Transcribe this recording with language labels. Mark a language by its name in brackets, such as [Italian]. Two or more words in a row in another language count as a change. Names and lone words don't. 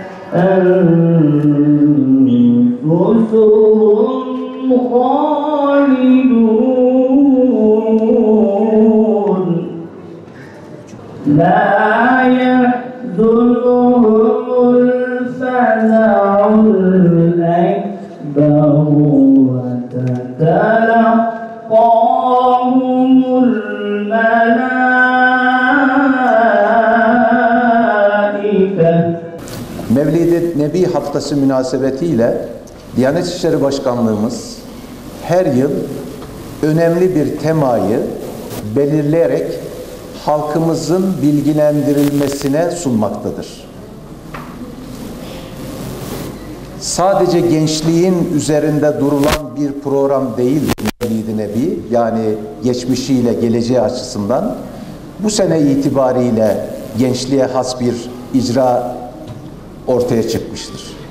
[Arabic] أنفسهم خالدون لا يحزنهم الفزع الأكبر وتتلقاهم الملائكة. [Turkish] Mevlid-i Nebi Haftası münasebetiyle Diyanet İşleri Başkanlığımız her yıl önemli bir temayı belirleyerek halkımızın bilgilendirilmesine sunmaktadır. Sadece gençliğin üzerinde durulan bir program değil Mevlid-i Nebi, yani geçmişiyle geleceği açısından bu sene itibariyle gençliğe has bir icra ortaya çıkmıştır.